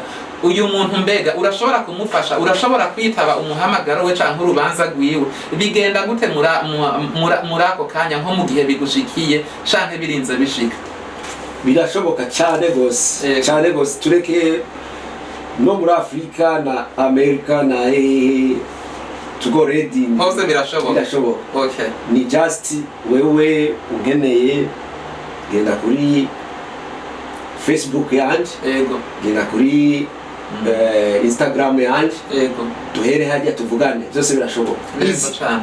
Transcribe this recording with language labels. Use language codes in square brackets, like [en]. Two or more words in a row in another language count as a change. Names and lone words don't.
[rn] Uyu muntu mbega urashobora kumufasha, urashobora kwitaba umuhamagaro we canke urubanza rwiwe. Bigenda gute muri ako kanya nko mu gihe bigushikiye canke birinze bishika? Birashoboka cyane gose. Cyane gose tureke no muri Afrika na America na [en] to go ready [rn] hose birashoboka. Okay. Ni just wewe ungeneye genda kuri Facebook yanje. Ego. Genda kuri Instagram yanje. Ego. Duhere hajya tuvugane byose birashoboka. Neza cyane.